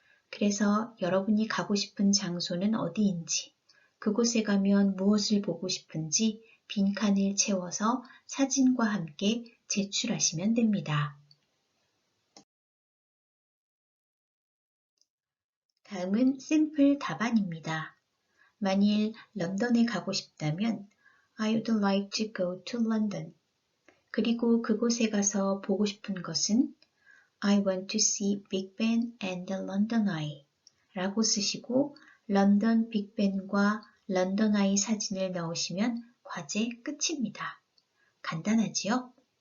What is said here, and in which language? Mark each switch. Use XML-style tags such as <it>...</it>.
<ko>그래서 여러분이 가고 싶은 장소는 어디인지, 그곳에 가면 무엇을 보고 싶은지 빈칸을 채워서 사진과 함께 제출하시면 됩니다. 다음은 샘플 답안입니다. 만일 런던에 가고 싶다면</ko> <en>I would like to go to London.</en> <ko>그리고 그곳에 가서 보고 싶은 것은</ko> <en>I want to see Big Ben and the London Eye</en> <ko>라고 쓰시고 런던 빅벤과 런던 아이 사진을 넣으시면 과제 끝입니다. 간단하지요?</ko>